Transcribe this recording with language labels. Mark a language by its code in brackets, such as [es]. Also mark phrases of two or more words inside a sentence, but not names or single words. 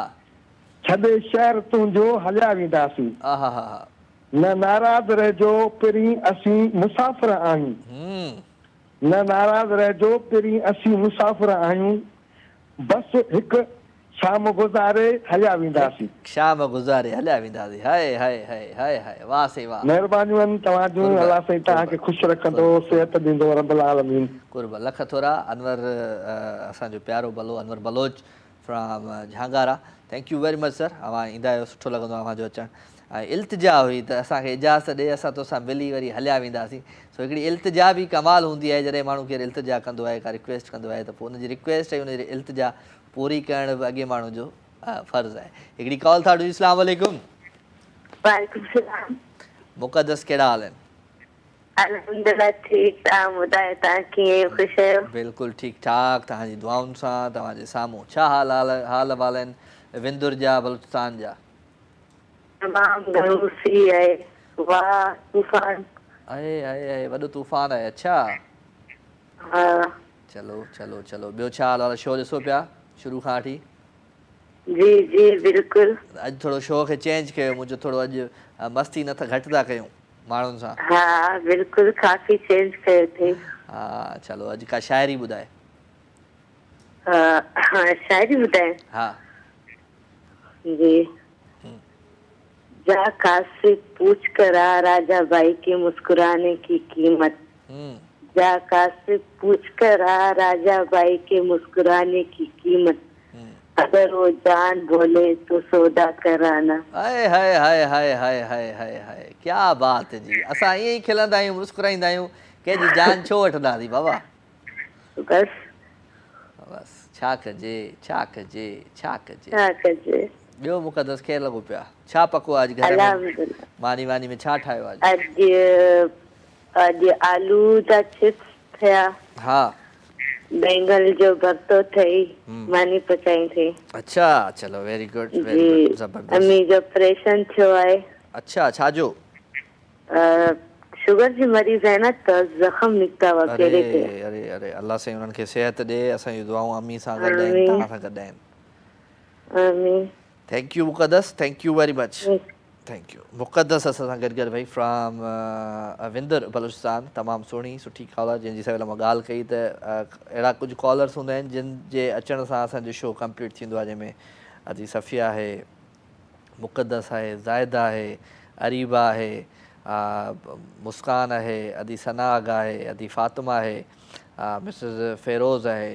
[sd] छॾे शहर तुंहिंजो हलिया वेंदासीं न नाराज़ रहिजो पहिरीं असीं मुसाफ़िर आहियूं न नाराज़ रहिजो पहिरीं असीं मुसाफ़िर आहियूं बसि हिकु शाम गुज़ारे हलिया वेंदासीं। शाम गुज़ारे हलिया वेंदासीं। हाय हाय हाय हाय हाय वाह से वाह। महिरबानियूं आहिनि तव्हांजूं अलाह साईं तव्हांखे ख़ुशि रखंदो सिहत ॾींदो रब्बुल आलमीन। कुर्ब लख थोरा। अनवर असांजो प्यारो बलो अनवर बलोच फ्रॉम झांगारा। [en] thank you very much sir [sd] अवां ईंदा आहियो सुठो लॻंदो आहे अवांजो अचणु। ऐं इल्तिजा हुई त असांखे इजाज़त ॾे असां तोसां मिली वरी हलिया वेंदासीं। सो हिकिड़ी इल्तिजा बि कमाल हूंदी आहे जॾहिं माण्हू केरु इल्तिजा कंदो आहे का रिक्वेस्ट कंदो आहे त पोइ हुनजी रिक्वेस्ट ऐं हुनजी इल्तिजा पूरी करण बि अॻे माण्हू जो फ़र्ज़ु आहे। हिकिड़ी कॉल था ॾियूं। अस्सलाम वालेकुम। वालेकुम सलाम। मुक़दस कहिड़ा हाल आहिनि? अल्हम्दुलिल्लाह ठीकु। तव्हां ॿुधायो तव्हां कीअं ख़ुशि आहियो? बिल्कुलु ठीकु ठाक तव्हांजी दुआउनि सां तव्हांजे साम्हूं छा हाल अहिवाल आहिनि विंदुर जा बलूचिस्तान जा? तमामु घणो सी आहे वाह तूफ़ान आहे आहे वॾो तूफ़ान आहे। अच्छा हा चलो चलो चलो ॿियो छा हाल शो ॾिसो पिया शुरू खां वठी? जी जी बिल्कुलु। अॼु थोरो शो खे चेंज कयो मुंहिंजो थोरो अॼु मस्ती न त घटि था कयूं माण्हुनि सां। हा बिल्कुलु काफ़ी चेंज कयो अथई। हा चलो अॼु का शाइरी ॿुधाए। शाइरी ॿुधाए? हा जी। [ur] جا کاسے پوچھ کر آ راجا بھائی کے مسکرانے کی قیمت جا کاسے پوچھ کر آ راجا بھائی کے مسکرانے کی قیمت اگر وہ جان بولے تو سودا کرانا. ہائے ہائے ہائے ہائے ہائے ہائے ہائے ہائے کیا بات ہے جی. [sd] असां ईअं ई खिलंदा आहियूं मुस्कुराईंदा आहियूं कंहिंजी जान छो वठंदासीं बाबा। बस बस छा कजे छा कजे छा कजे छा कजे। ॿियो मुक़दस खे लॻो पिया छा पको अॼु घर में मानी वानी में छा ठाहियो अॼु? अॼु आलू जा चिप्स थिया। हा बेंगल जो भक्तो थई मानी पचाई थी। अच्छा चलो [en] very good [sd] जी ज़बरदस्त। अम्मी जो ऑपरेशन थियो आहे। अच्छा छा जो? शुगर जी मरीज़ है ना त जख्म निकता हुआ अरे पेरे ते। अरे अरे अल्लाह से उन्हनि खे सेहत ॾे। असांजी दुआऊं अम्मी सां गॾु आहिनि, तव्हां सां गॾु आहिनि। आमीन। [en] thank you Muqaddas, thank you very much, thank you. [sd] मुक़द्दस असां सां गॾु भई फ्रॉम विंदर बलूचिस्तान। तमामु सुठी कॉलर जंहिंजी सवेल मां ॻाल्हि कई त अहिड़ा कुझु कॉलर्स हूंदा आहिनि जिन जे अचण सां असांजो शो कंप्लीट थींदो आहे, जंहिंमें अजी सफ़िया आहे, मुक़द्दस आहे, ज़ाहिदा आहे, अरीबा आहे, मुस्कान आहे, अदी सनाग आहे, अदी फातिमा आहे, मिसिस फ़िरोज़ आहे।